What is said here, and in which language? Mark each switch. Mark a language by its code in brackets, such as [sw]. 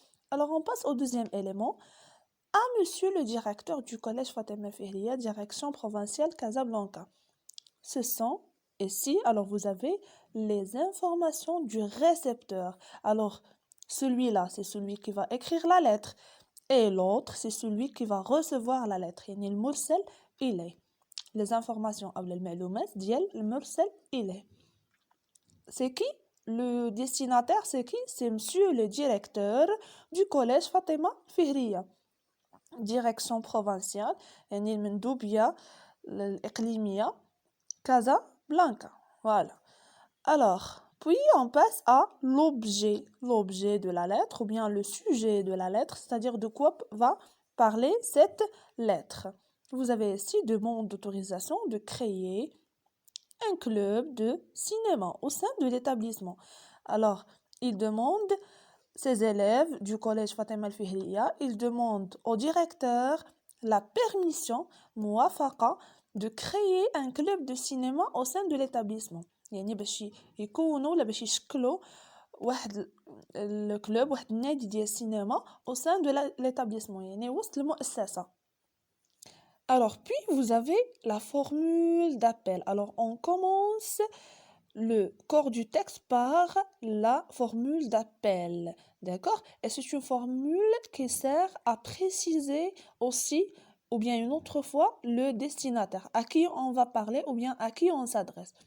[fr] Alors on passe au deuxième élément. À monsieur le directeur du collège Fatima Fihriya, direction provinciale Casablanca. Ce sont ici, alors vous avez les informations du récepteur. Alors celui-là, c'est celui qui va écrire la lettre. Et l'autre, c'est celui qui va recevoir la lettre. [ar] يعني المرسل إليه. [fr] Les informations [ar] أو المعلومات ديال المرسل إليه. [fr] C'est qui? Le destinataire, c'est qui? C'est monsieur le directeur du collège Fatima Fihriya. Direction provinciale, [ar] يعني المندوبية الإقليمية [fr] Casablanca. Voilà. Alors, puis on passe à l'objet de la lettre ou bien le sujet de la lettre, c'est-à-dire de quoi va parler cette lettre. Vous avez ici demande d'autorisation de créer un club de cinéma au sein de l'établissement. Alors, il demande ses élèves du collège Fatima El-Fihriya, il demande au directeur la permission, موافقة, de créer un club de cinéma au sein de l'établissement. [ar] يعني باش يكونوا ولا باش يشكلوا واحد الكلوب واحد النادي ديال السينما [fr] au sein de l'établissement [ar] يعني وسط المؤسسة. [fr] Alors puis vous avez la formule d'appel. Alors on commence le corps du texte par la formule d'appel. D'accord? Et c'est une formule qui sert à préciser aussi ou bien une autre fois le destinataire, à qui on va parler ou bien à qui on s'adresse.